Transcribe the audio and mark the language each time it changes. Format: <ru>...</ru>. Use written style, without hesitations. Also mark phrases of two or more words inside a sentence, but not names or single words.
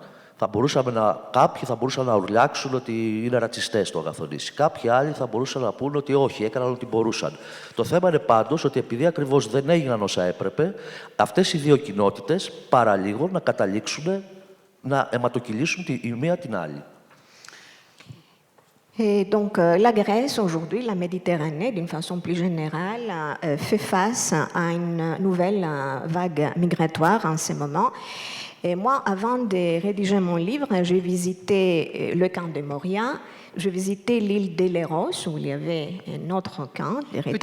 <el>Κάποιοι θα μπορούσαν να ουρλιάξουν ότι είναι ρατσιστές το Αγαθονήσι. Κάποιοι άλλοι θα μπορούσαν να πούν ότι όχι, έκαναν ό,τι μπορούσαν. Το θέμα είναι πάντως ότι επειδή ακριβώς δεν έγιναν όσα έπρεπε, αυτές οι δύο κοινότητες παραλίγο να καταλήξουν να αιματοκυλήσουν η μία την άλλη.</el> <fr>Et donc, la Grèce, aujourd'hui, la Méditerranée, d'une façon plus générale, fait face à une nouvelle vague migratoire en ce moment. Et moi, avant de rédiger mon livre, j'ai visité le camp de Moria, j'ai visité l'île de Léros, où il y avait un autre camp de rétention.</fr>